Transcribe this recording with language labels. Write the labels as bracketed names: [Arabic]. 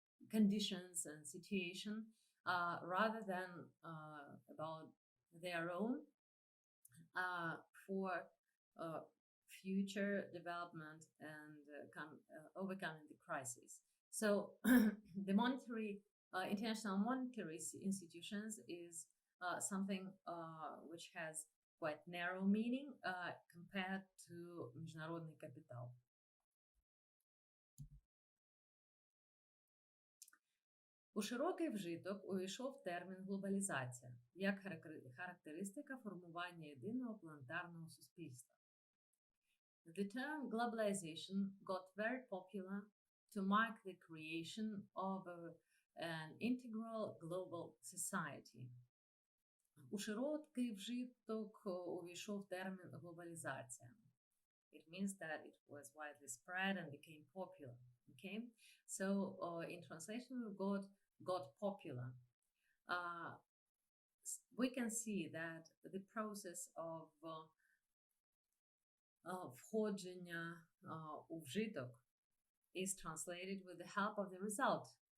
[English] conditions and situation, rather than about their own for future development and overcoming the crisis. So the international monetary institutions is something which has quite narrow meaning compared to [Russian] международный капитал. [Ukrainian] У широкий вжиток увійшов термін глобалізація як характеристика формування єдиного планетарного суспільства. [English] The term globalization got very popular to mark the creation of an integral global society. [Ukrainian] У широкий вжиток увійшов термін глобалізація. [English] It means that it was widely spread and became popular. Okay, so in translation we got popular. We can see that the process of [Ukrainian] входження у вжиток [English] is translated with the help of the result.